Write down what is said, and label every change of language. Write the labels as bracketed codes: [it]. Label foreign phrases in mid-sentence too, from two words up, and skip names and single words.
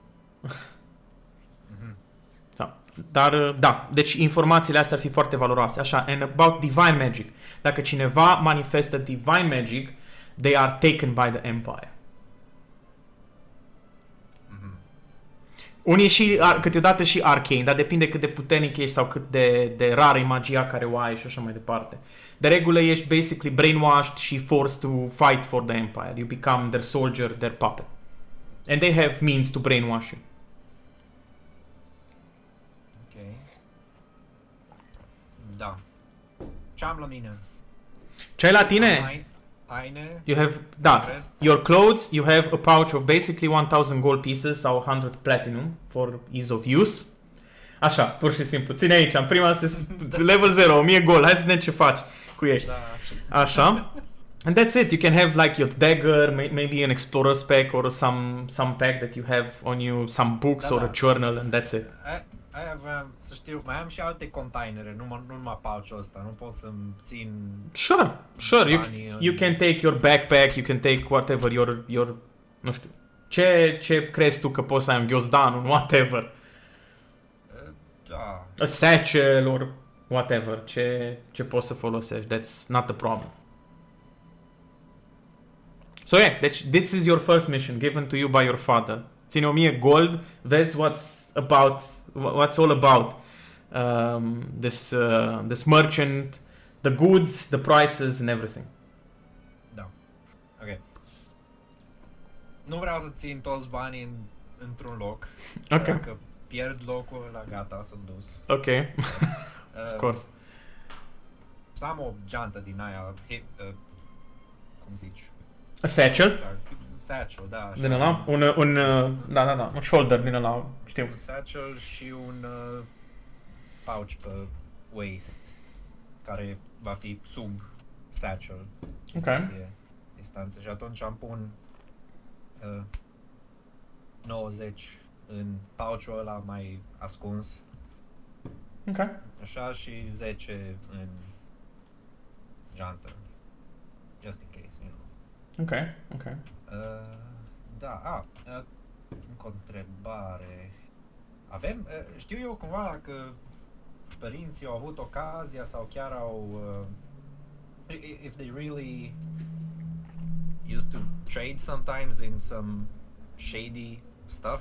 [ro] Dar, da, deci informațiile astea ar fi foarte valoroase. Așa, [en] and about divine magic. [ro] Dacă cineva manifestă [en] divine magic, they are taken by the empire. [ro] Unii și, câteodată și arcane, dar depinde cât de puternic ești sau cât de rară e magia care o ai și așa mai departe. De regulă ești [en] basically brainwashed și forced to fight for the empire. You become their soldier, their puppet. And they have means to brainwash you. [ro] Da. Ce am la mine? Ce ai la tine? Haine. [en] You have, da, your clothes, you have a pouch of basically 1000 gold pieces sau 100 platinum for ease of use. [ro] Așa, pur și simplu. Ține aici, în prima level 0, 1000 gold. Hai să vedem ce faci cu ești. Da. Așa. [en] And that's it. You can have like your dagger, maybe an explorer's pack or some pack that you have on you, some books or a journal, and that's it. [ro] Aia aveam să știu, mai am și alte containere, nu numai pouch-ul ăsta, nu pot să-mi țin... [en] Sure, you can take your backpack, you can take whatever your [ro] nu știu, ce crezi tu că poți să ai un ghiozdan, [en] whatever. [ro] Da. [en] A satchel or whatever, [ro] ce poți să folosești, [en] that's not the problem. So yeah, this is your first mission given to you by your father. [ro] Ține 1000 gold, vezi [en] what's all about this merchant The goods, the prices and everything. [ro] Da. Ok. Nu vreau să țin toți banii într-un loc. Ok. Dacă pierd locul ăla, gata, sunt dus. [en] Ok. Of course. [ro] Să am o geantă din aia, cum zici? [en] A satchel? [ro] Satchel, da. Așa. Din ăla? Da, un shoulder din ăla, știu. Un satchel și un pouch pe waist, care va fi sub satchel. Ok. Să fie distanță. Și atunci am pun 90 în pouch-ul ăla mai ascuns. Ok. Așa, și 10 în geantă. [en] Just in case, you know. [ro] Ok. Da, încă o întrebare. Avem, știu eu cumva că părinții au avut ocazia sau chiar au [en] if they really used to trade sometimes in some shady stuff.